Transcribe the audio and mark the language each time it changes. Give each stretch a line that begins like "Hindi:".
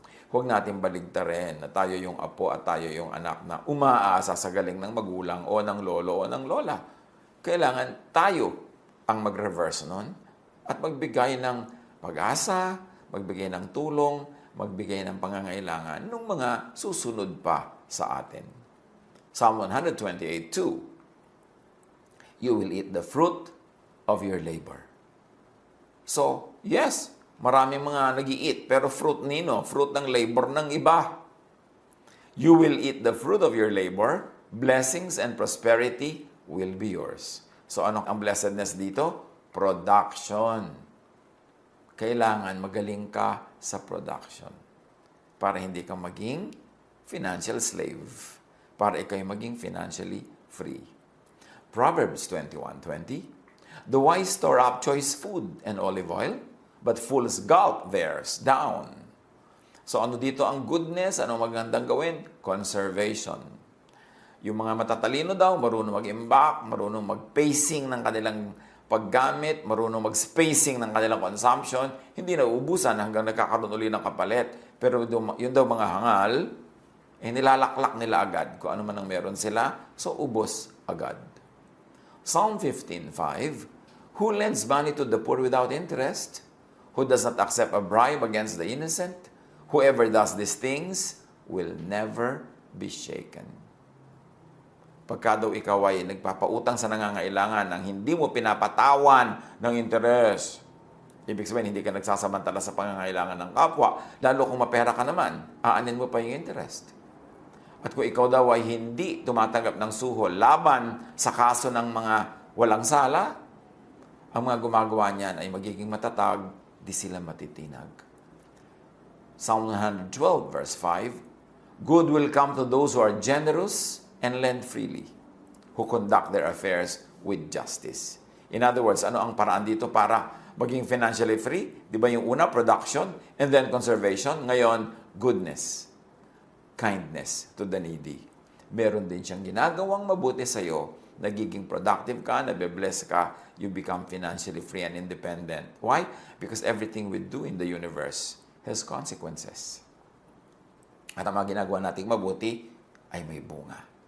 Filipino: Huwag natin baligtarin na tayo yung apo at tayo yung anak na umaasa sa galing ng magulang o ng lolo o ng lola. Kailangan tayo ang mag-reverse nun at magbigay ng pag-asa, magbigay ng tulong, magbigay ng pangangailangan ng mga susunod pa sa atin.
English: Psalm 128:2, you will eat the fruit of your labor.
Filipino: So, yes, maraming mga nag-i-eat, pero fruit nino, fruit ng labor ng iba.
English: You will eat the fruit of your labor, blessings and prosperity will be yours.
Filipino: So, anong ang blessedness dito?
English: Production.
Filipino: Kailangan magaling ka sa production para hindi ka maging financial slave. para ikay maging financially free.
English: Proverbs 21:20, the wise store up choice food and olive oil, but fools gulp theirs down.
Filipino: So ano dito ang goodness? Ano magandang gawin? Conservation. Yung mga matatalino daw, marunong mag-imbak, marunong mag-pacing ng kanilang paggamit, marunong mag-spacing ng kanilang consumption, hindi na uubusan hanggang nagkakaroon uli ng kapalit. Pero yun daw mga hangal, nilalaklak nila agad kung ano man ang meron sila, so ubos agad.
English: Psalm 15:5, who lends money to the poor without interest? Who does not accept a bribe against the innocent? Whoever does these things will never be shaken.
Filipino: Pagka daw ikaw ay nagpapautang sa nangangailangan nang hindi mo pinapatawan ng interes, ibig sabihin hindi ka nagsasamantala sa pangangailangan ng kapwa, lalo kung mapera ka naman, aanin mo pa yung interest. At kung ikaw daw ay hindi tumatanggap ng suhol laban sa kaso ng mga walang sala, ang mga gumagawa niyan ay magiging matatag, di sila matitinag.
English: Psalm 112 verse 5, good will come to those who are generous and lend freely, who conduct their affairs with justice. In other words,
Filipino: ano ang paraan dito para maging financially free? Di ba yung una,
English: production, and then conservation.
Filipino: Ngayon,
English: goodness, kindness to the needy.
Filipino: Meron din siyang ginagawang mabuti sa'yo, nagiging productive ka, nabe-bless ka,
English: you become financially free and independent. Why? Because everything we do in the universe has consequences.
Filipino: At ang mga ginagawa nating mabuti ay may bunga.